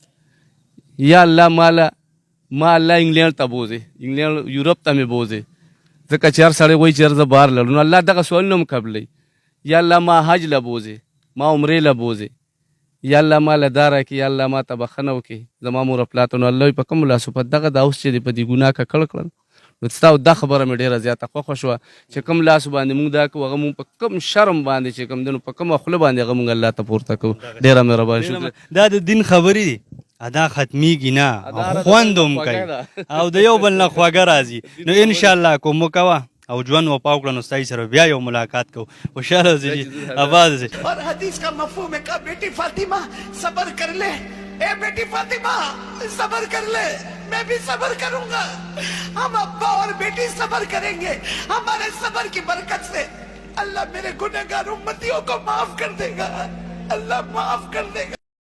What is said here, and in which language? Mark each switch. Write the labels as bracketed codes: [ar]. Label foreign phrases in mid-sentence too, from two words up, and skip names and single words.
[ps] دي [ar] یا الله [ps] ما الله انګلینډ ته بوځې انګلینډ یورپ ته مې بوځې ځکه چې هر سړی وایي چې هر زه بهر لاړو نو الله دغه سوالونه هم قبلوي [ar] یا الله [ps] ما حج له بوځې ما عمرې له بوځې [ar] یا الله [ps] ما له دا راکړي [ar] یا الله [ps] ما ته بخښنه وکړي زما مور پلار ته نو الله وایي په کومو لاسو په دغه دا اوس چې دی په دې ګناه ککړ کړل نو ستا دا خبره مې ډېره زیاته خوښه شوه چې کوم لاس باندې موږ دا کوو هغه موږ په کوم شرم باندې چې کوم دی نو په کومه خوله باندې هغه موږ الله ته پورته کوو ډېره مهرباني شکر دا د دین خبرې دي ادا ختمیږي نه خوند هم کوي او د یو بل نه خواږه راځي نو انشاءالله کوم کوه او ژوند وپاو کړه نو ستاسو سره بیا یو ملاقات کوو خوشحاله اوسئ جي آباد اوسئ [ur] اور حدیث کا مفہوم ہے کہ بیٹی فاطمہ صبر کر لے اے بیٹی فاطمہ صبر کر لے میں بھی صبر کروں گا ہم ابا اور بیٹی صبر کریں گے ہمارے صبر کی برکت سے اللہ میرے گنہگار امتیوں کو معاف کر دے گا اللہ معاف کر دے گا